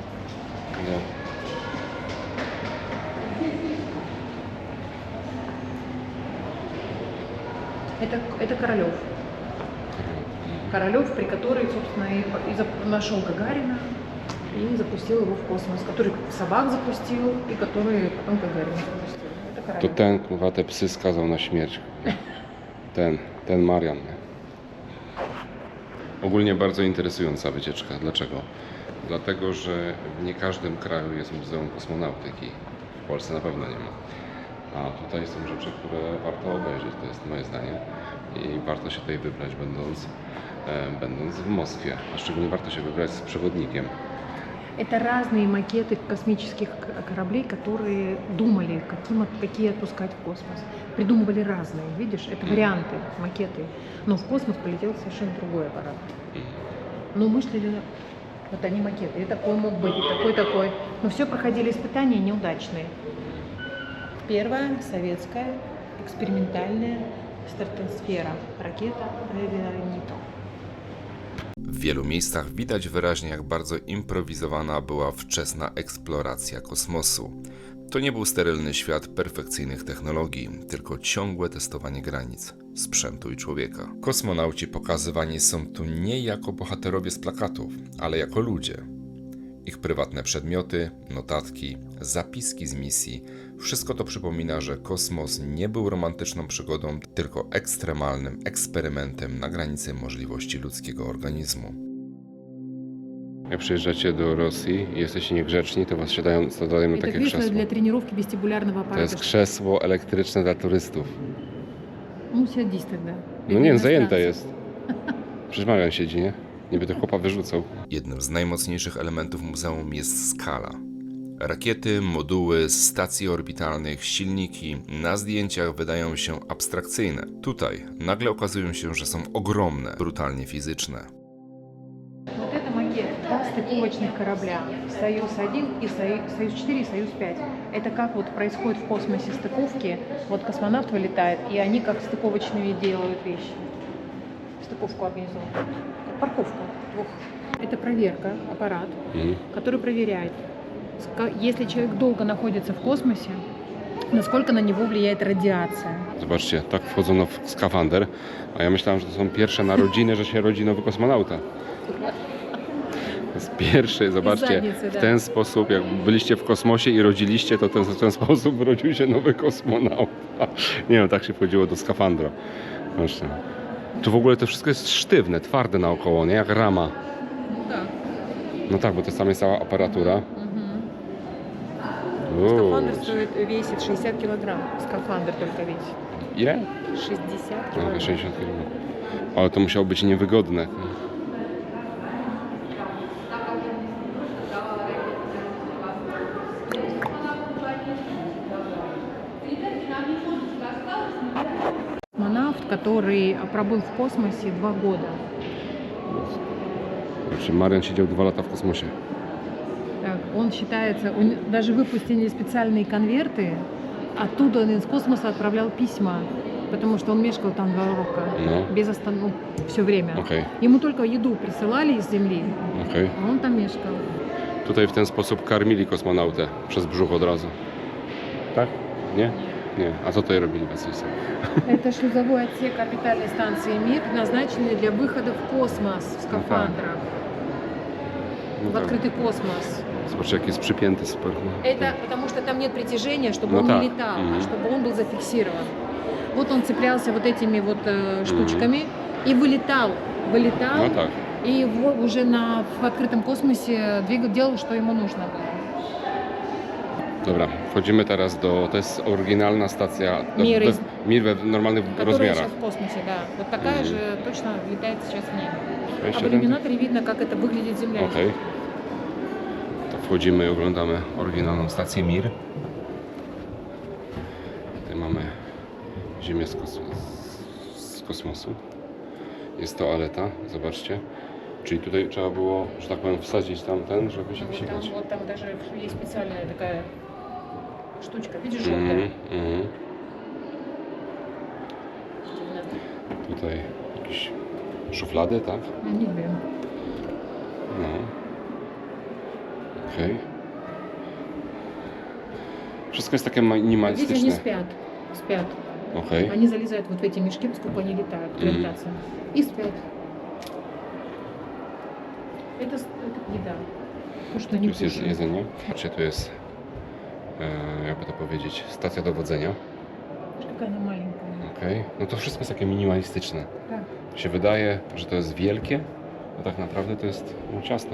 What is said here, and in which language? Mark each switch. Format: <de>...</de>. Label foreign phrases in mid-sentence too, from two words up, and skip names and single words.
<ru>Это Королёв. Королёв, при который, собственно, и нашел Гагарина и запустил его в космос. Который собак запустил и который потом Гагарина запустил. Это</ru> <pl>To</pl> <ru>Королёв.</ru> <pl>ten, kurwa, te psy skazał na śmierć. Ten Marian. Ogólnie bardzo interesująca wycieczka. Dlaczego? Dlatego, że w nie każdym kraju jest Muzeum Kosmonautyki. W Polsce na pewno nie ma. A tutaj są rzeczy, które warto obejrzeć, to jest moje zdanie. I warto się tutaj wybrać, będąc w Moskwie. A szczególnie warto się wybrać z przewodnikiem.</pl> <ru>Это разные макеты космических кораблей, которые думали, какие отпускать в космос. Придумывали разные, видишь, это варианты, макеты. Но в космос полетел совершенно другой аппарат. Но мы шли, вот они макеты, и такой мог быть, и такой. Но все проходили испытания неудачные. Первая советская экспериментальная стратосфера, ракета «Аэронито».</ru> <pl>W wielu miejscach widać wyraźnie, jak bardzo improwizowana była wczesna eksploracja kosmosu. To nie był sterylny świat perfekcyjnych technologii, tylko ciągłe testowanie granic, sprzętu i człowieka. Kosmonauci pokazywani są tu nie jako bohaterowie z plakatów, ale jako ludzie. Ich prywatne przedmioty, notatki, zapiski z misji, wszystko to przypomina, że kosmos nie był romantyczną przygodą, tylko ekstremalnym eksperymentem na granicy możliwości ludzkiego organizmu. Jak przyjeżdżacie do Rosji i jesteście niegrzeczni, to was siadają na</pl> <ru>Это</ru> <pl>takie</pl> <ru>кресло</ru> <pl>krzesło.</pl> <ru>для тренировки вестибулярного</ru> <pl>To</pl> <ru>аппарата.</ru> <pl>jest krzesło elektryczne dla turystów.</pl> <ru>Ну, садись тогда.</ru> <pl>No nie, zajęte jest. Przecież Marian siedzi, nie? Niby to chłopa wyrzucał. Jednym z najmocniejszych elementów muzeum jest skala. Rakiety, moduły, stacje orbitalnych, silniki na zdjęciach wydają się abstrakcyjne. Tutaj nagle okazują się, że są ogromne, brutalnie fizyczne.</pl> <ru>стыковочных корабля. «Союз-1» и «Союз-4» и «Союз-5». Это как вот происходит в космосе стыковки. Вот космонавт вылетает, и они как стыковочные делают вещи. Стыковку организуют. Как парковка двух. Это проверка, аппарат, который проверяет, если человек долго находится в космосе, naskолько</ru> <pl>na niego</pl> <ru>влияет радиация.</ru> <pl>Zobaczcie, tak wchodzono w skafander, a ja myślałem, że to są pierwsze narodziny, że się rodzi nowy kosmonauta. To jest pierwszy, zobaczcie, zadnicy, w tak. ten sposób, jak byliście w kosmosie i rodziliście, to w ten sposób urodził się nowy kosmonauta. Nie wiem, tak się wchodziło do skafandra. Zobaczcie. Tu w ogóle to wszystko jest sztywne, twarde naokoło, nie? Jak rama. Tak. No tak, bo to tam jest cała aparatura.</pl> <ru>Скафандр весит 60 килограмм. Скафандр только весит.</ru> <pl>Ile?</pl> <ru>60</ru> <pl>No,</pl> <ru>килограмм.</ru> <pl>60 kg. Ale to musiało być niewygodne.</pl> <ru>Космонавт, который пробыл в космосе 2 года.</ru> <pl>Znaczy, Marian siedział 2 lata w kosmosie.</pl> <ru>Так, он считается, даже выпустили специальные конверты, оттуда он из космоса отправлял письма, потому что он мешкал там 2 рока,</ru> <pl>No.</pl> <ru>без остановки, все время.</ru> <pl>Okej,</pl> <ru>Ему только еду присылали из Земли,</ru> <pl>okej.</pl> <ru>а он там мешкал.</ru> <pl>Tutaj w ten sposób karmili kosmonautę przez brzuch od razu. Tak? Nie? Nie. A co tutaj robili Василиса?</pl> <ru>Это шлюзовой отсек орбитальной станции МИР, предназначенный для выхода в космос в скафандрах,</ru> <pl>No</pl> <ru>в</ru> <pl>tak.</pl> <ru>открытый космос.</ru> <pl>Zobaczcie, jak jest przypięty super. No.</pl> <ru>Это потому что там нет притяжения, чтобы Ну он так. не летал, Мгм. а чтобы он был зафиксирован. Вот он цеплялся вот этими вот штучками и вылетал,</ru> <pl>No tak.</pl> <ru>и уже в открытом космосе делал, что ему нужно было.</ru> <pl>Dobra, wchodzimy teraz do... To jest oryginalna stacja Mir jest- Mir we normalnych</pl> <ru>Которая</ru> <pl>rozmiarach.</pl> <ru>сейчас в космосе, да. Вот такая Мгм. же точно летает сейчас в небе. А</ru> <pl>Jeszcze</pl> <ru>в иллюминаторе видно, как это выглядит Земля.</ru> <pl>Okej. To wchodzimy i oglądamy oryginalną stację Mir. Tutaj mamy Ziemię z kosmosu. Jest toaleta, zobaczcie. Czyli tutaj trzeba było, że tak powiem, wsadzić tamten, żeby się wysikać.</pl> <ru>Вот там даже есть специальная такая штучка, видишь, желтая. Mhm.</ru> <pl>Tutaj jakieś szuflady, tak? Не wiem. No. Okej. Wszystko jest takie</pl> <ru>Видите, они</ru> <pl>minimalistyczne.</pl> <ru>спят.</ru> <pl>Okej.</pl> <ru>Они залезают вот в эти мешки, поскольку они летают, гравитация. И спят. Это еда. То, что</ru> <pl>Tu</pl> <ru>они</ru> <pl>jest</pl> <ru>кушают.</ru> <pl>jedzenie. Patrzcie, tu jest, jakby to powiedzieć, stacja dowodzenia.</pl> <ru>Какая она маленькая.</ru> <pl>Okej. No to wszystko jest takie minimalistyczne.</pl> <ru>Так.</ru> <pl>Się wydaje, że to jest wielkie, a tak naprawdę to jest no, ciasno.</pl>